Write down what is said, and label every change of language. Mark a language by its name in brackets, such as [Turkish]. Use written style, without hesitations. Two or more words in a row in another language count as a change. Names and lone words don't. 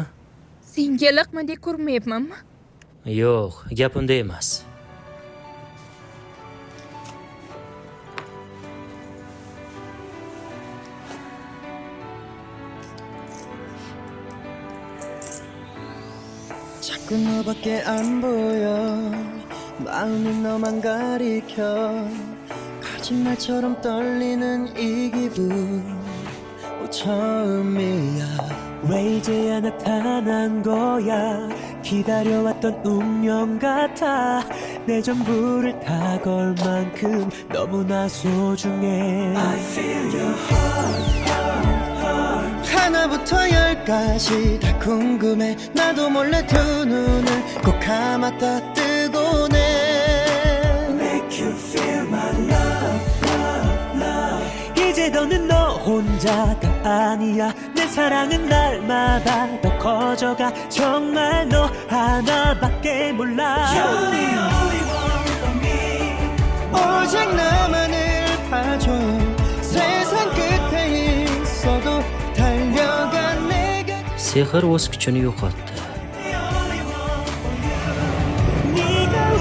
[Uzbek] Senga laqmadek ko'rmayapmanmi? Yo'q, gap unda emas. [Korean] 자꾸 너밖에 안 보여 마음이 너만 가리켜 거짓말처럼 떨리는 이 기분 처음이야 왜 이제야 나타난 거야 기다려왔던 운명 같아 내 전부를 다 걸 만큼 너무나 소중해 [English] I feel your heart [Korean] 하나부터 열까지 다 궁금해 나도 몰래 두 눈을 꼭 감았다 뜨고네 [English] Make you feel my love, love, love [Korean] 이제 너는 너 혼자가 아니야 내 사랑은 날마다 더 커져가 정말 너 하나밖에 몰라 [English] You're the only one for me [Korean] 오직 나만을 봐줘 세상 끝에 있어도 달려가 내가 [Uzbek] Sehr o'z kuchini yo'qotdi. [Korean] 네가